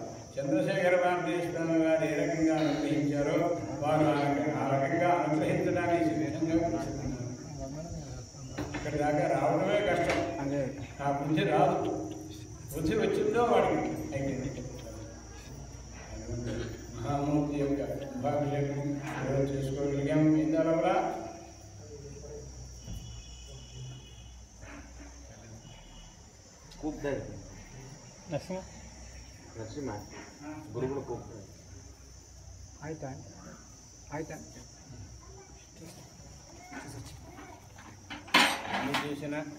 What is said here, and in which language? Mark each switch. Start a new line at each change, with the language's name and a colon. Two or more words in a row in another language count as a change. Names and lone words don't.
Telugu: చంద్రశేఖర భారతీ స్వామి వారు ఏ రకంగా అనుగ్రహించారో వారు ఆ రకంగా అనుగ్రహించడానికి సిద్ధంగా కూర్చున్నారు. ఇక్కడి దాకా రావడమే కష్టం, ఆ బుద్ధి రాదు. బుద్ధి వచ్చిందో వాడికి అయిపోయింది. మహామూర్తి యొక్క కుంభాభిషేకం చేసుకోగలిగాం. ఇందులో కూడా
Kannada: ಕೂಗ್ತಾರೆ ನರಸಿಂಹ ಗುರುಗಳು ಕೂಗ್ತಾರೆ. ಆಯ್ತಾ ಆಯ್ತಾ
Telugu: చేసిన